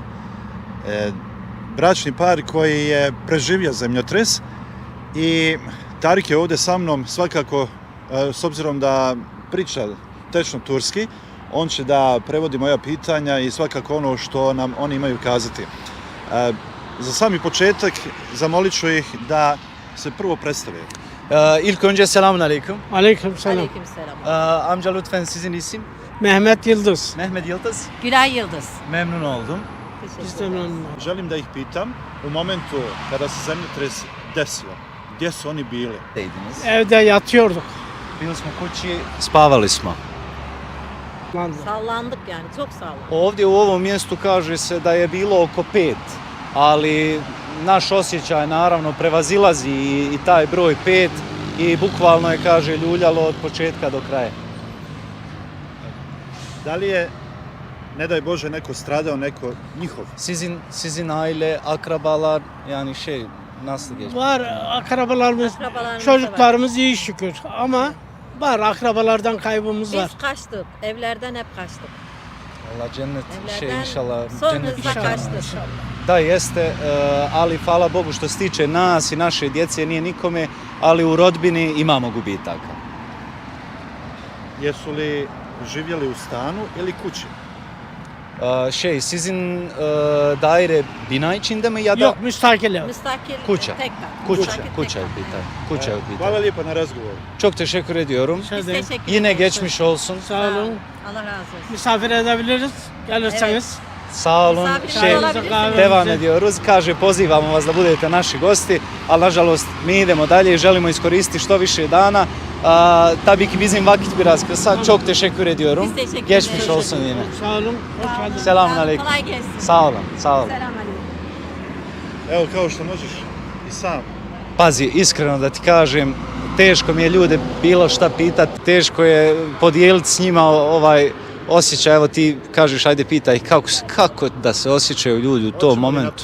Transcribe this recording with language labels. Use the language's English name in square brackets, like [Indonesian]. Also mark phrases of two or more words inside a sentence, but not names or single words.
[Bosnian] Bračni par koji je preživio zemljotres i Tarik je ovdje sa mnom svakako, s obzirom da priča tečno turski, on će da prevodi moja pitanja i svakako ono što nam oni imaju kazati. Za sami početak zamolit ću ih da se prvo predstave. [Turkish] İlk önce selamun aleyküm. Aleykümselam. Aleykümselam. Amca lütfen sizin isim? Mehmet Yıldız. Mehmet Yıldız. Gülay Yıldız. Memnun oldum. Biz de memnun olduk. [Bosnian] Želim da ih pitam, u momentu kada se zemljotres desio, gdje su oni bili? [Turkish] Deydiniz. Evde yatıyorduk. [Bosnian] Bili smo kući, spavali smo. [Turkish] Lan. Sallandık yani, çok sallandık. [Bosnian] Ovdje u ovom mjestu kaže se da je bilo oko 5, ali naš osjećaj naravno prevazilazi i taj broj 5 i bukvalno je, kaže, ljuljalo od početka do kraja. Da li je, ne daj Bože, neko stradao, neko njihov? [Turkish] Sizin aile, akrabalar, yani nasıl geçti? Var akrabalarımız, Akrabalarımız çocuklarımız iyi şükür ama var akrabalardan kaybımız var. Biz kaçtık, evlerden hep kaçtık. Allah cennet Evlerden inşallah. son Cennet hızla inşallah. kaçtık. [Bosnian] Da, jeste, ali hvala Bogu što se tiče nas i naše djece nije nikome, ali u rodbini imamo gubitaka. Jesu li živjeli u stanu ili kući? [Turkish] Sizin daire bina içinde mi ya da Yok müstakil ev. Müstakil [Bosnian] Kuća. [Turkish] tek kat. [Bosnian] kuća? [Turkish] Müstakil [Bosnian] Kuća [Turkish] tek [Bosnian] je [Turkish] kat. [Bosnian] pitanje. Kuća je u Hvala pitanju. lijepo na razgovoru. [Turkish] Çok teşekkür ediyorum. Biz Şeyde, teşekkür Yine ederiz. geçmiş olsun. sağ olun. Allah razı olsun. Misafir edebiliriz gelirseniz. Sağ olun. Misafir olabilirsiniz. Devam ediyoruz. [Bosnian] Kaže, pozivamo vas da budete naši gosti, ali nažalost mi idemo dalje i želimo iskoristiti što više dana. [Turkish] Tabii ki bizim vakit biraz kısa. Çok teşekkür ediyorum. Biz teşekkür Geçmiş ederiz. olsun yine. Sağ olun. Hoş geldiniz. Selamun aleyküm. Kolay gelsin. Sağ olun, sağ olun. Selam aleyküm. [Bosnian] Evo, kao što možeš i sam. Pazi, iskreno da ti kažem, teško mi je ljude bilo šta pitati, teško je podijeliti s njima ovaj osjećaj. Evo ti kažeš, ajde pitaj kako da se osjećaju ljudi u tom Hoćemo li momentu.